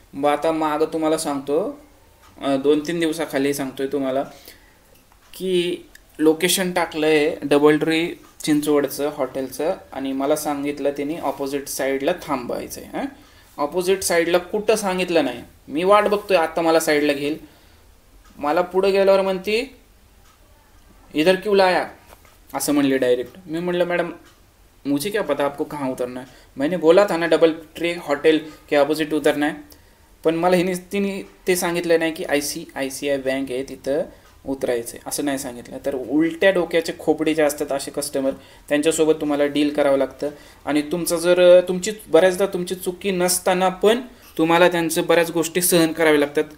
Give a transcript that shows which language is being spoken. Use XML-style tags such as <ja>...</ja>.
<mr>आता मागं तुम्हाला सांगतो, 2-3 दिवसाखाली सांगतोय तुम्हाला, की लोकेशन टाकलं आहे डबल ट्री चिंचवडचं हॉटेलचं, आणि मला सांगितलं त्यांनी ऑपोजिट साईडला थांबायचं आहे. ऑपोजिट साईडला कुठं सांगितलं नाही, मी वाट बघतोय आता मला साईडला घेईल. मला पुढं गेल्यावर म्हणती</mr> <hi>इधर क्यों लाया,</hi> <mr>असं म्हणले डायरेक्ट. मी म्हणलं</mr> <hi>मॅडम मुझे क्या पता आपको कहाँ उतरना है, मैंने बोला था ना डबल ट्री हॉटेल के अपोजिट उतरना है.</hi> <mr>पण मला तिने ते सांगितलं नाही की ICICI बँक आहे तिथं उतरायचं आहे, असं नाही सांगितलं. तर उलट्या डोक्याचे खोपडे जे असतात असे कस्टमर, त्यांच्यासोबत तुम्हाला डील करावं लागतं. आणि बऱ्याचदा तुमची चुकी नसताना पण तुम्हाला त्यांचं बऱ्याच गोष्टी सहन कराव्या लागतात.</mr>